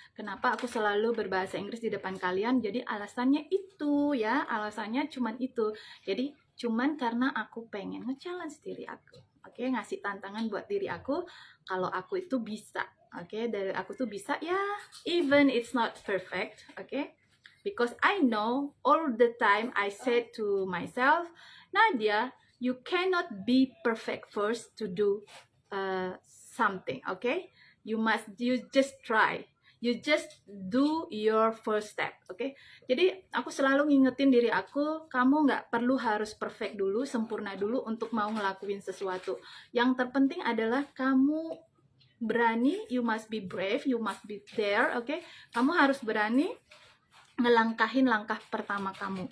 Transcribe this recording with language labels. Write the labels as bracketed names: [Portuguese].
[Indonesian] Kenapa aku selalu berbahasa Inggris di depan kalian? Jadi alasannya itu ya, alasannya cuman itu. Jadi cuman karena aku pengen nge-challenge diri aku, okay? Ngasih tantangan buat diri aku kalau aku itu bisa, okay? Dari aku tuh bisa ya, [English] even it's not perfect, [Indonesian] okay? [English] Because I know all the time I said to myself, Nadia, you cannot be perfect first to do something, okay? You just try. You just do your first step, okay? [Indonesian] Jadi aku selalu ngingetin diri aku, kamu nggak perlu harus perfect dulu, sempurna dulu untuk mau ngelakuin sesuatu. Yang terpenting adalah kamu berani, [English] you must be brave, you must be there, [Indonesian] okay? Kamu harus berani ngelangkahin langkah pertama kamu.